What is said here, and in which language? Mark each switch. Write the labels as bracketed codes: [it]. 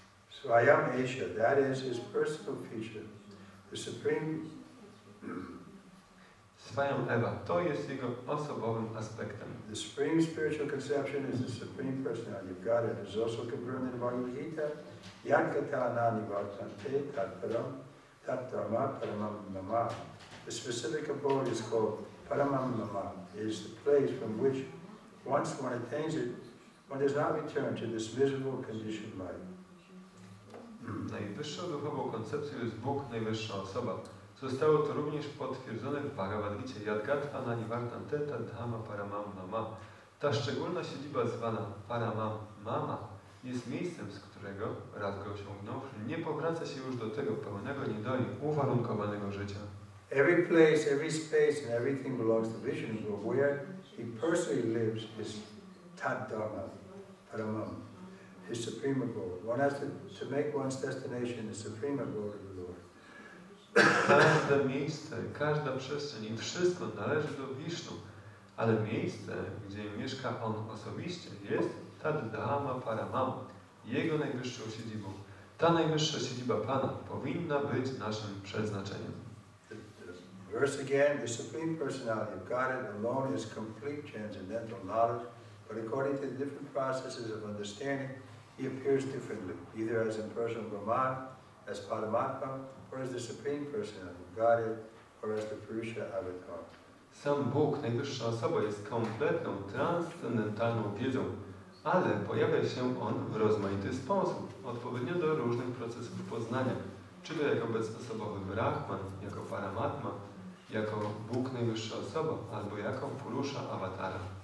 [en] Swayam Esha, that is his personal feature. The Supreme [pl] Swayam Eva, to jest jego osobowym aspektem. [en] The supreme spiritual conception is the supreme personality of God. It is also confirmed in the Bhagavad Gita. [sa] Yankata nani vartante tatparam tattarma paramam mama. [en] The specific abode is called paramam mama. It is the place from which, once one attains it, one does not return to this miserable conditioned life. [pl] Najwyższą duchową koncepcją jest Bóg, najwyższa osoba. Zostało to również potwierdzone w Bhagavad Gicie. [sa] Yadgatva nanivartante tadhama paramam mama. [pl] Ta szczególna siedziba zwana paramam mama jest miejscem, z którego, raz go osiągnąwszy, nie powraca się już do tego pełnego niedoli, uwarunkowanego życia. [en] Every place, every space, and everything belongs to Vishnu, but where he personally lives is Tad-dharma, paramam, his supreme abode. One has to make one's destination the supreme abode of the Lord. [pl] Każde miejsce, każda przestrzeń i wszystko należy do Wisznu, ale miejsce, gdzie mieszka on osobiście, jest Tad-dharma paramam, jego najwyższą siedzibą. Ta najwyższa siedziba Pana powinna być naszym przeznaczeniem. [en] Verse again, the Supreme Personality of Godhead alone is complete transcendental knowledge, but according to the different processes of understanding, he appears differently, either as impersonal Brahman, as Paramatma, or as the Supreme Personality of Godhead, or as the Purusha Avatar. [pl] Sam Bóg, najwyższa osoba, jest kompletną, transcendentalną wiedzą, ale pojawia się On w rozmaity sposób, odpowiednio do różnych procesów poznania, czy to jako bezosobowy Brahman, jako Paramatma, jako Bóg, najwyższa osoba, albo jako Purusha Avatara.